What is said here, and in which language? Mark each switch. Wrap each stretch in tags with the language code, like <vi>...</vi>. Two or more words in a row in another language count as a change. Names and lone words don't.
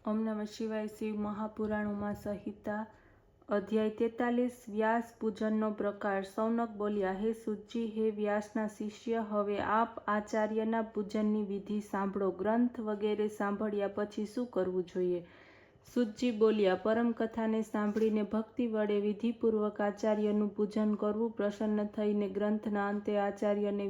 <sa>ओम नमः शिवाय।</sa> <gu>शिव महापुराणों संहिता अध्याय 43 व्यास पूजनનો પ્રકાર। સૌનક બોલ્યા, હે સુતજી, હે વ્યાસના શિષ્ય, હવે આપ આચાર્યના પૂજનની વિધિ સાંભળો। ગ્રંથ વગેરે સાંભળ્યા પછી શું કરવું જોઈએ? સુતજી બોલ્યા, પરમ કથાને સાંભળીને ભક્તિ વડે વિધિપૂર્વક આચાર્યનું પૂજન કરવું, પ્રસન્ન થઈને ગ્રંથના અંતે આચાર્યને</gu>